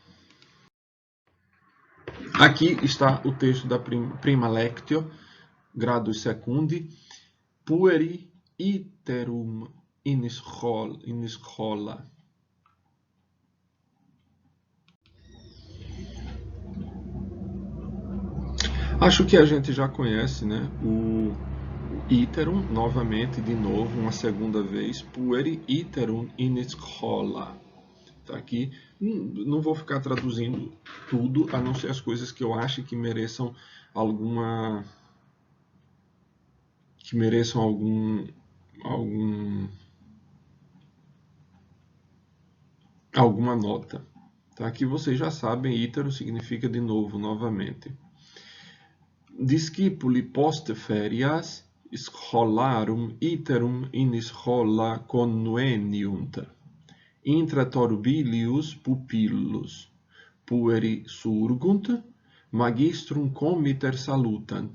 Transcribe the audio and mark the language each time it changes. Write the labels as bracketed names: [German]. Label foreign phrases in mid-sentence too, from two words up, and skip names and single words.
[Portuguese] Aqui está o texto da [Latin] Prima Lectio, Gradus Secundi, Pueri iterum in schola. [Portuguese] Acho que a gente já conhece, né? O iterum, novamente, de novo, uma segunda vez, [Latin] pueri iterum in schola. [Portuguese] Tá aqui. Não vou ficar traduzindo tudo, a não ser as coisas que eu acho que mereçam alguma nota. Tá? Aqui vocês já sabem, iterum significa de novo, novamente. [Latin] Discipuli post ferias scholarum iterum in schola conveniunt. Intra torbilius pupillus, pueri surgunt, magistrum comiter salutant.